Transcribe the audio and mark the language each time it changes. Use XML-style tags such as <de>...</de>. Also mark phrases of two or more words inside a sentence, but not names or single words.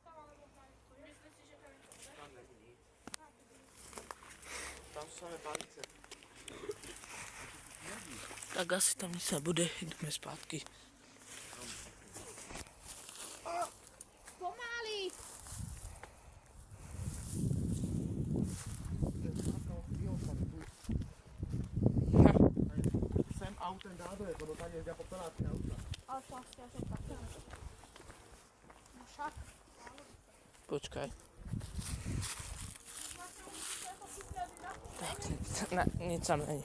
<cs>Tam není nic.</cs> <sk>Tam sú samé palice.</sk> <cs>Tak asi tam nic nebude, jdeme zpátky.</cs> <sk>Pomaly!</sk> <cs>To je skládka od bioodpadu.</cs> <sk>Tu.</sk> <cs>Sem autem nádroje, lebo tady jedia popeláky auta.</cs> <sk>Ale to asi ja som také. No však.</sk> <cs>Počkaj. Tak, ne, nic tam není.</cs>